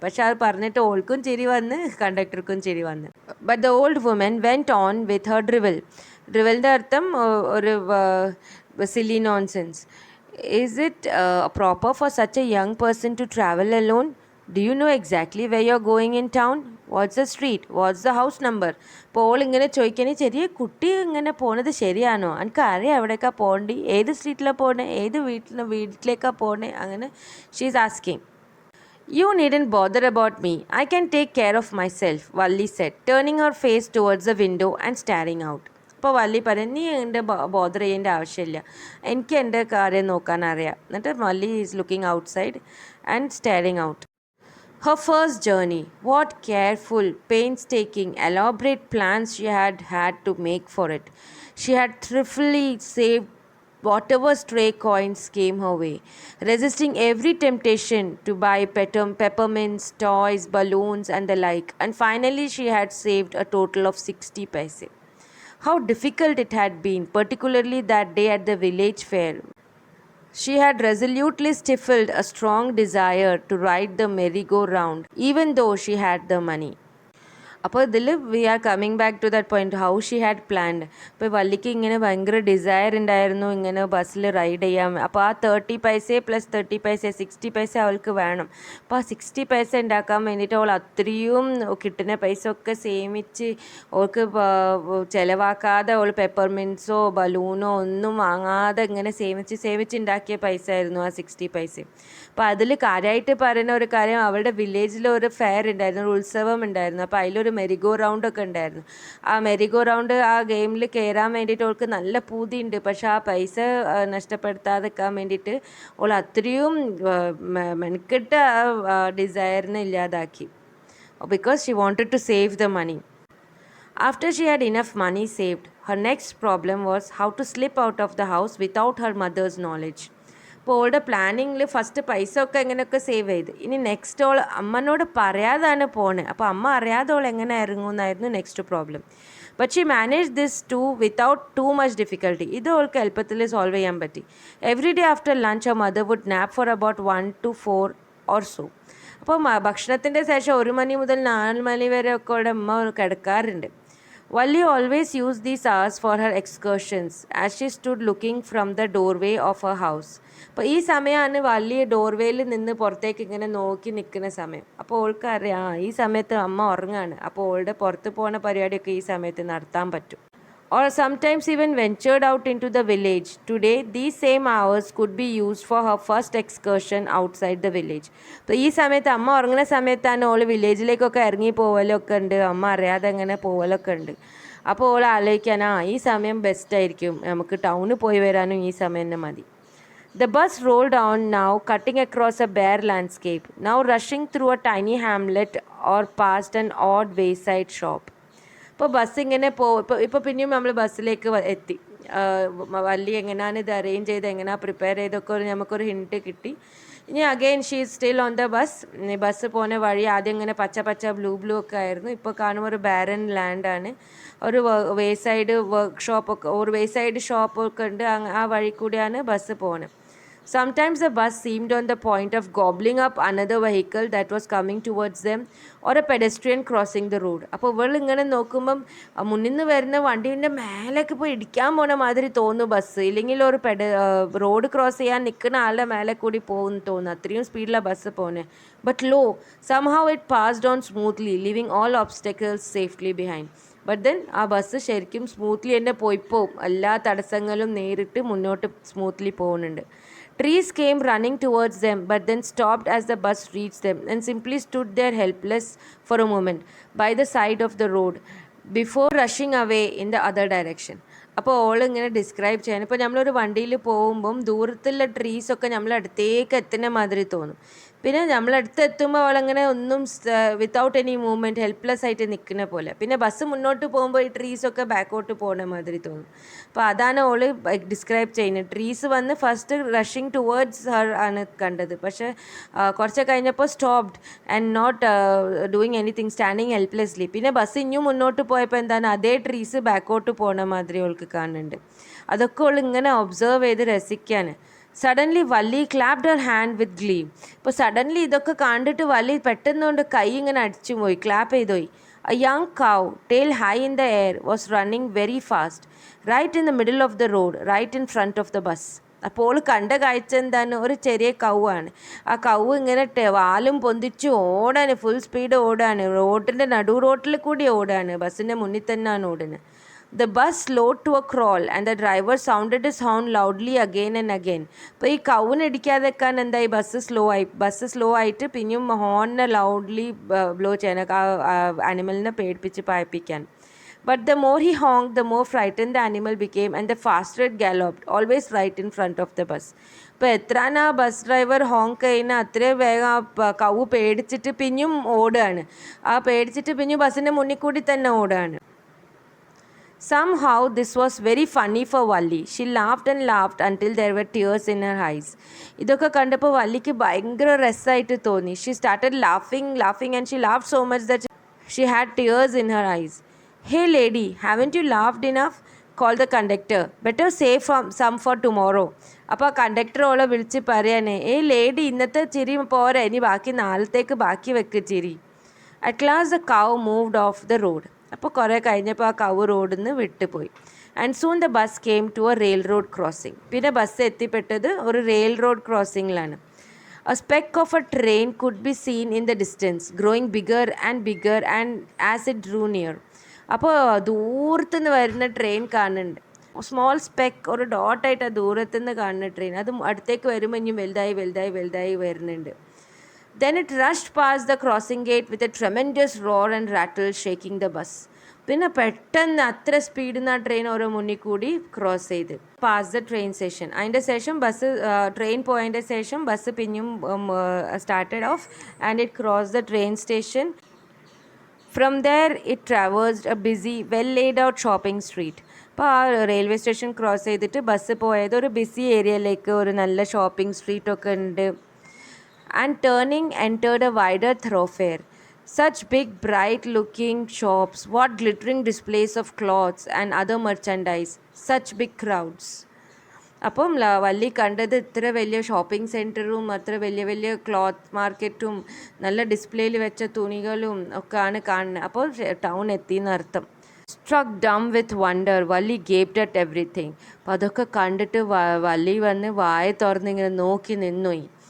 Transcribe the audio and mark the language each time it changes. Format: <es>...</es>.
<ml>പക്ഷെ അത് പറഞ്ഞിട്ട് ഓൾക്കും ചിരി വന്ന് കണ്ടക്ടർക്കും ചിരി വന്ന്.</ml> <en>But the old woman went on with her drivel.</en> <ml>ഡ്രിവലിൻ്റെ അർത്ഥം ഒരു silly nonsense.</ml> <en>Is it proper for such a young person to travel alone? Do you know exactly where you're going in town? What's the street? What's the house number?</en> <ml>അപ്പോൾ ഇങ്ങനെ ചോദിക്കണേ, ചെറിയ കുട്ടി ഇങ്ങനെ പോണത് ശരിയാണോ? എനിക്ക് അറിയാം എവിടേക്കാണ് പോകേണ്ടി, ഏത് സ്ട്രീറ്റിലാണ് പോകണേ, ഏത് വീട്ടിലേക്കാണ് പോകണേ, അങ്ങനെ</ml> <en>She is asking. You needn't bother about me. I can take care of myself, Valli said, turning her face towards the window and staring out.</en> <ml>അപ്പോൾ വള്ളി പറയും നീ എൻ്റെ ബോദർ ചെയ്യേണ്ട ആവശ്യമില്ല, എനിക്ക് എൻ്റെ കാര്യം നോക്കാൻ അറിയാം. എന്നിട്ട്</ml> <en>Valli is looking outside and staring out. Her first journey. What careful, painstaking, elaborate plans she had to make for it. She had thriftily saved whatever stray coins came her way, resisting every temptation to buy peppermints, toys, balloons, and the like. And finally, she had saved a total of 60 paise. How difficult it had been, particularly that day at the village fair. She had resolutely stifled a strong desire to ride the merry-go-round, even though she had the money.</en> <ml>അപ്പോൾ ഇതിൽ</ml> <en>We are coming back to that point, how she had planned.</en> <ml>ഇപ്പോൾ വള്ളിക്ക് ഇങ്ങനെ ഭയങ്കര desire ഉണ്ടായിരുന്നു ഇങ്ങനെ ബസ്സിൽ ride ചെയ്യാം. അപ്പോൾ ആ 30 പൈസ പ്ലസ് 30 പൈസ 60 പൈസ അവൾക്ക് വേണം. അപ്പോൾ ആ 60 പൈസ ഉണ്ടാക്കാൻ വേണ്ടിയിട്ട് അവൾ അത്രയും കിട്ടുന്ന പൈസ ഒക്കെ സേമിച്ച് അവൾക്ക് ചിലവാക്കാതെ അവൾ പെപ്പർമിൻസോ ബലൂണോ ഒന്നും വാങ്ങാതെ ഇങ്ങനെ സേമിച്ച് ഉണ്ടാക്കിയ പൈസ ആയിരുന്നു ആ 60 പൈസ. അപ്പോൾ അതിൽ കാര്യമായിട്ട് പറയുന്ന ഒരു കാര്യം, അവളുടെ വില്ലേജിൽ ഒരു ഫെയർ ഉണ്ടായിരുന്നു, ഒരു ഉത്സവം ഉണ്ടായിരുന്നു. അപ്പോൾ അതിലൊരു മെരിഗോ റൗണ്ട് ഒക്കെ ഉണ്ടായിരുന്നു. ആ മെരിഗോ റൗണ്ട് ആ ഗെയിമിൽ കയറാൻ വേണ്ടിയിട്ട് അവൾക്ക് നല്ല പൂതിയുണ്ട്. പക്ഷെ ആ പൈസ നഷ്ടപ്പെടുത്താതെക്കാൻ വേണ്ടിയിട്ട് അവൾ അത്രയും മെനക്കെട്ട് ഡിസയറിനെ ഇല്ലാതാക്കി,</ml> <en>Because she wanted to save the money. After she had enough money saved, her next problem was how to slip out of the house without her mother's knowledge.</en> <ml>അപ്പോൾ അവളുടെ പ്ലാനിങ്ങിൽ ഫസ്റ്റ് പൈസ ഒക്കെ എങ്ങനെയൊക്കെ സേവ് ചെയ്ത്, ഇനി നെക്സ്റ്റ് അവൾ അമ്മനോട് പറയാതാണ് പോണേ. അപ്പോൾ അമ്മ അറിയാതെ അവൾ എങ്ങനെ ഇറങ്ങുമെന്നായിരുന്നു next problem.</ml> <en>But she manage this too without too much difficulty.</en> <ml>ഇത് അവൾക്ക് എളുപ്പത്തിൽ സോൾവ് ചെയ്യാൻ പറ്റി.</ml> <en>Every day after lunch her mother would nap for about 1 to 4 or so.</en> <ml>അപ്പോൾ ഭക്ഷണത്തിൻ്റെ ശേഷം 1 മണി മുതൽ 4 മണി വരെ ഒക്കെ അവളുടെ അമ്മ കിടക്കാറുണ്ട്.</ml> <en>Valli always used these hours for her excursions as she stood looking from the doorway of her house.</en> <ml>അപ്പോൾ ഈ സമയമാണ് വള്ളി ഡോർവേയിൽ നിന്ന് പുറത്തേക്ക് ഇങ്ങനെ നോക്കി നിൽക്കുന്ന സമയം. അപ്പോൾ അവൾക്ക് അറിയാം ഈ സമയത്ത് അമ്മ ഉറങ്ങാണ്. അപ്പോൾ അവളുടെ പുറത്ത് പോകുന്ന പരിപാടിയൊക്കെ ഈ സമയത്ത് നടത്താൻ പറ്റും.</ml> <en>Or sometimes even ventured out into the village. Today, these same hours could be used for her first excursion outside the village.</en> <ml>അപ്പോൾ ഈ സമയത്ത് അമ്മ ഉറങ്ങുന്ന സമയത്താണ് ഓൾ വില്ലേജിലേക്കൊക്കെ ഇറങ്ങി പോവലൊക്കെ ഉണ്ട്, അമ്മ അറിയാതെ അങ്ങനെ പോവലൊക്കെ ഉണ്ട്. അപ്പോൾ ഓൾ ആലോചിക്കാൻ ഈ സമയം ബെസ്റ്റായിരിക്കും, നമുക്ക് ടൗണിൽ പോയി വരാനും ഈ സമയം തന്നെ മതി.</ml> <en>The bus rolled on now, cutting across a bare landscape, now rushing through a tiny hamlet or past an odd wayside shop.</en> <ml>ഇപ്പോൾ ബസ് ഇങ്ങനെ ഇപ്പോൾ പിന്നെയും നമ്മൾ ബസ്സിലേക്ക് എത്തി. വള്ളി എങ്ങനെയാണ് ഇത് അറേഞ്ച് ചെയ്ത് എങ്ങനെയാണ് പ്രിപ്പയർ ചെയ്തൊക്കെ നമുക്കൊരു ഹിൻറ്റ് കിട്ടി. ഇനി</ml> <en>Again she is still on the bus.</en> <ml>Bus പോകുന്ന വഴി ആദ്യം ഇങ്ങനെ പച്ച ബ്ലൂ ഒക്കെ ആയിരുന്നു. ഇപ്പോൾ കാണുമ്പോൾ ഒരു ബാരൻ ലാൻഡാണ്. ഒരു വേസൈഡ് വർക്ക്ഷോപ്പൊക്കെ ഒരു വേസൈഡ് ഷോപ്പൊക്കെ ഉണ്ട്. ആ വഴി കൂടിയാണ് ബസ് പോകുന്നത്.</ml> <en>Sometimes the bus seemed on the point of gobbling up another vehicle that was coming towards them, or a pedestrian crossing the road.</en> <ml>അപ്പോൾ ഇവൾ ഇങ്ങനെ നോക്കുമ്പം മുന്നിൽ നിന്ന് വരുന്ന വണ്ടീൻ്റെ മേലേക്ക് പോയി ഇടിക്കാൻ പോണ മാതിരി തോന്നുന്നു ബസ്, ഇല്ലെങ്കിൽ ഒരു റോഡ് ക്രോസ് ചെയ്യാൻ നിൽക്കുന്ന ആളുടെ മേലെ കൂടി പോകുന്നു തോന്നുന്നു, അത്രയും സ്പീഡിലാണ് ബസ് പോകുന്നത്.</ml> <en>But lo, somehow it passed on smoothly, leaving all obstacles safely behind.</en> <ml>But then ആ ബസ് ശരിക്കും സ്മൂത്ത്ലി തന്നെ പോവും, എല്ലാ തടസ്സങ്ങളും നേരിട്ട് മുന്നോട്ട് സ്മൂത്ത്ലി പോകുന്നുണ്ട്.</ml> <en>Trees came running towards them, but then stopped as the bus reached them and simply stood there helpless for a moment by the side of the road before rushing away in the other direction.</en> <ml>അപ്പോൾ all ഇങ്ങനെ describe ചെയ്യാൻ, ഇപ്പോൾ നമ്മളൊരു വണ്ടിയിൽ പോകുമ്പം ദൂരത്തുള്ള ട്രീസൊക്കെ നമ്മൾ അടുത്തേക്ക് എത്തുന്ന മാതിരി തോന്നും. പിന്നെ നമ്മളടുത്ത് എത്തുമ്പോൾ അവളങ്ങനെ ഒന്നും</ml> <en>without any movement helpless</en> <ml>ആയിട്ട് നിൽക്കുന്ന പോലെ. പിന്നെ ബസ് മുന്നോട്ട് പോകുമ്പോൾ ഈ ട്രീസൊക്കെ ബാക്കോട്ട് പോകുന്ന മാതിരി തോന്നും. അപ്പോൾ അതാണ് ഓൾ ഡിസ്ക്രൈബ് ചെയ്യുന്നത്. ട്രീസ് വന്ന്</ml> <en>first rushing towards her</en> <ml>ആണ് കണ്ടത്, പക്ഷേ കുറച്ച് കഴിഞ്ഞപ്പോൾ</ml> <en>Stopped and not doing anything, standing helplessly.</en> <ml>പിന്നെ ബസ് ഇനിയും മുന്നോട്ട് പോയപ്പോൾ എന്താണ് അതേ ട്രീസ് ബാക്കോട്ട് പോകുന്ന മാതിരി അവൾക്ക് കാണുന്നുണ്ട്. അതൊക്കെ അവൾ ഇങ്ങനെ ഒബ്സർവ് ചെയ്ത് രസിക്കാൻ.</ml> <en>Suddenly Valli clapped her hand with glee.</en> <ml>ഇപ്പോൾ സഡൻലി ഇതൊക്കെ കണ്ടിട്ട് വള്ളി പെട്ടെന്നുകൊണ്ട് കൈ ഇങ്ങനെ അടിച്ചു പോയി, ക്ലാപ്പ് ചെയ്തു പോയി.</ml> <en>A young cow, tail high in the air, was running very fast, right in the middle of the road, right in front of the bus.</en> <ml>അപ്പോൾ കണ്ട കാഴ്ച എന്താണ്, ഒരു ചെറിയ കൗവാണ്. ആ കൗവ് ഇങ്ങനെ വാലും പൊന്തിച്ച് ഓടാണ്, ഫുൾ സ്പീഡ് ഓടാണ്, റോഡിൻ്റെ റോട്ടിൽ കൂടി ഓടാണ്, ബസ്സിൻ്റെ മുന്നിൽ തന്നെയാണ് ഓടുന്നത്.</ml> <en>The bus slowed to a crawl and the driver sounded his horn loudly again and again.</en> <ml>അപ്പോൾ ഈ കൗവിനടിക്കാതെക്കാൻ എന്തായി ബസ് സ്ലോ ആയിട്ട് പിന്നെയും ഹോണിനെ ലൗഡ്ലി ബ്ലോ ചെയ്യാൻ ആനിമലിനെ പേടിപ്പിച്ച് പായിപ്പിക്കാൻ.</ml> <en>But the more he honked, the more frightened the animal became and the faster it galloped, always right in front of the bus.</en> <ml>ഇപ്പോൾ എത്രാണ് ആ bus driver ഹോങ്ക് ചെയ്യുന്ന അത്രയും വേഗം ആ കൗവ് പേടിച്ചിട്ട് പിന്നെയും ഓടുകയാണ്. ആ പേടിച്ചിട്ട് പിന്നെയും ബസ്സിൻ്റെ മുന്നിൽ കൂടി തന്നെ ഓടുകയാണ്.</ml> <en>Somehow this was very funny for Valli. She laughed and laughed until there were tears in her eyes.</en> <ml>ഇതൊക്കെ കണ്ടപ്പോൾ വല്ലിക്ക് ഭയങ്കര രസമായിട്ട് തോന്നി.</ml> <en>She started laughing and she laughed so much that she had tears in her eyes. Hey lady, haven't you laughed enough? Called the conductor. Better save some for tomorrow.</en> <ml>അപ്പോൾ conductor ഓളെ വിളിച്ച് പറയാനേ, ഏയ് ലേഡി ഇന്നത്തെ ചിരി പോരെ, ഇനി ബാക്കി നാളത്തേക്ക് ബാക്കി വെക്ക് ചിരി.</ml> <en>At last the cow moved off the road.</en> <ml>അപ്പോൾ കുറേ കഴിഞ്ഞപ്പോൾ ആ കൗ റോഡിൽ നിന്ന് വിട്ടുപോയി.</ml> <en>And soon the bus came to a railroad crossing.</en> <ml>പിന്നെ ബസ് എത്തിപ്പെട്ടത് ഒരു rail road ക്രോസിങ്ങിലാണ്.</ml> <en>A speck of a train could be seen in the distance, growing bigger and as it drew near.</en> <ml>അപ്പോൾ ദൂരത്തുനിന്ന് വരുന്ന train കാണുന്നുണ്ട്. Small spec, ഒരു ഡോട്ടായിട്ട് ആ ദൂരത്തുനിന്ന് കാണുന്ന ട്രെയിൻ അത് അടുത്തേക്ക് വരുമ്പോൾ ഇനി വലുതായി വരുന്നുണ്ട്.</ml> <en>Then it rushed past the crossing gate with a tremendous roar and rattle, shaking the bus.</en> <ml>പിന്നെ പെട്ടെന്ന് അത്ര സ്പീഡിൽ നിന്ന് ആ ട്രെയിൻ ഓരോ മുന്നിൽ കൂടി ക്രോസ് ചെയ്ത്</ml> <en>Pass the train station.</en> <ml>അതിൻ്റെ ശേഷം ട്രെയിൻ പോയതിൻ്റെ ശേഷം ബസ് പിന്നെയും</ml> <en>Started off and it cross the train station. From there it traversed a busy, well laid out shopping street.</en> <ml>അപ്പോൾ ആ റെയിൽവേ സ്റ്റേഷൻ ക്രോസ് ചെയ്തിട്ട് ബസ് പോയത് ഒരു ബിസി ഏരിയയിലേക്ക്, ഒരു നല്ല ഷോപ്പിംഗ് സ്ട്രീറ്റൊക്കെ ഉണ്ട്.</ml> <en>And turning entered a wider thoroughfare. Such big bright looking shops, what glittering displays of cloths and other merchandise, such big crowds.</en> <ml>അപ്പം വല്ലി കണ്ടത് ഇത്ര വലിയ ഷോപ്പിംഗ് സെൻറ്ററും അത്ര വലിയ ക്ലോത്ത് മാർക്കറ്റും നല്ല ഡിസ്പ്ലേയിൽ വെച്ച തുണികളും ഒക്കെയാണ് കാണുന്നത്. അപ്പോൾ town എത്തിയെന്നർത്ഥം.</ml> <en>Struck dumb with wonder, Valli gaped at everything.</en> <ml>അപ്പോൾ അതൊക്കെ കണ്ടിട്ട് വല്ലി വന്ന് വായ തുറന്നിങ്ങനെ നോക്കി നിന്നുപോയി.</ml>